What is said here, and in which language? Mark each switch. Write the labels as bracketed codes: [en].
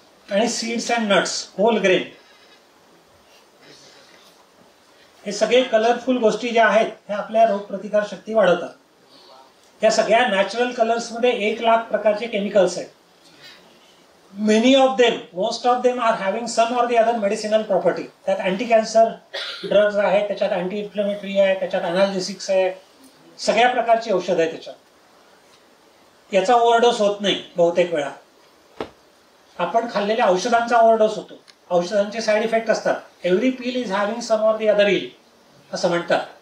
[mr] आणि seeds and nuts, hole grain, हे सगळे कलरफुल गोष्टी ज्या आहेत ह्या आपल्या रोगप्रतिकार शक्ती वाढवतात. या सगळ्या नॅचरल कलर्समध्ये 1,00,000 प्रकारचे केमिकल्स आहेत. [en] Many of them, most of them are having some or the other medicinal property. [mr] त्यात अँटी कॅन्सर ड्रग्ज आहे, त्याच्यात अँटी इन्फ्लेमेटरी आहे, त्याच्यात अनाल्जेसिक्स आहे, सगळ्या प्रकारची औषध आहे त्याच्यात. याचा ओव्हरडोस होत नाही बहुतेक वेळा. आपण खाल्लेल्या औषधांचा ओव्हरडोस होतो. औषधांचे साईड इफेक्ट असतात. [en] every pill is having some or the other ill [mr] असं म्हणतात.